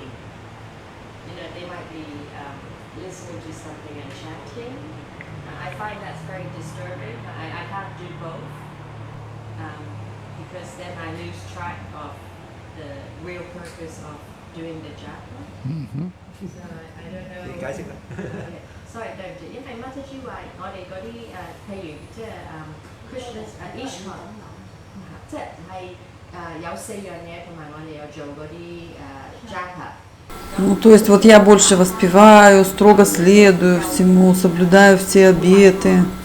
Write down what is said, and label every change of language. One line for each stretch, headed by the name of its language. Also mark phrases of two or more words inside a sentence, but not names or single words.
English: They might be listening to something and chanting. I find that's very disturbing. I can't do both because then I lose track of the real purpose of doing the japa. Mm-hmm. So I don't know.
Cantonese: 你解釋啦。 Sorry， 對唔住，因為乜嘢之話，我哋嗰啲譬如即係 Krishna Ishwan，即係有4樣嘢，同埋我哋有做嗰啲 japa。
Russian: Ну, то есть вот я больше воспеваю, строго следую всему, соблюдаю все обеты.